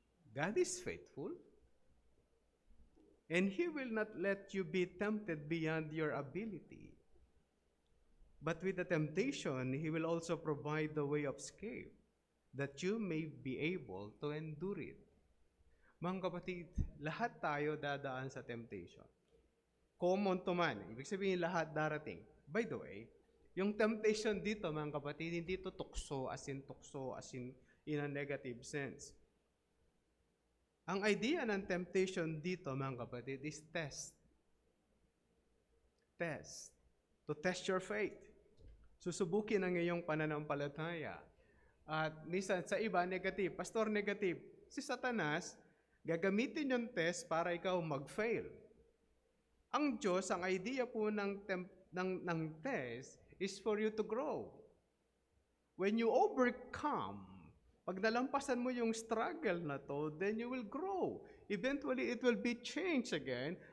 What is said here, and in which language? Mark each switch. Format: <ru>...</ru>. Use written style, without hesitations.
<en>God is faithful, and He will not let you be tempted beyond your ability. But with the temptation, He will also provide the way of escape, that you may be able to endure it.</en> <tl>Mga kapatid, lahat tayo dadaan sa temptation.</tl> <en>Common to man.</en> <tl>Ibig sabihin lahat darating.</tl> <en>By the way,</en> <tl>yung temptation dito, mga kapatid, hindi ito tukso</tl> <en>as in in a negative sense.</en> <tl>Ang idea ng temptation dito, mga kapatid, is test.</tl> <en>Test. To test your faith.</en> <tl>Susubukin ang iyong pananampalataya. At minsan sa iba, negative. Pastor, negative. Si Satanas, gagamitin yung test para ikaw mag-fail. Ang Diyos, ang idea po ng</tl> <en>ng test is for you to grow. When you overcome,</en> <tl>pag nalampasan mo yung struggle na to,</tl> <en>then you will grow. Eventually, it will be changed again.</en>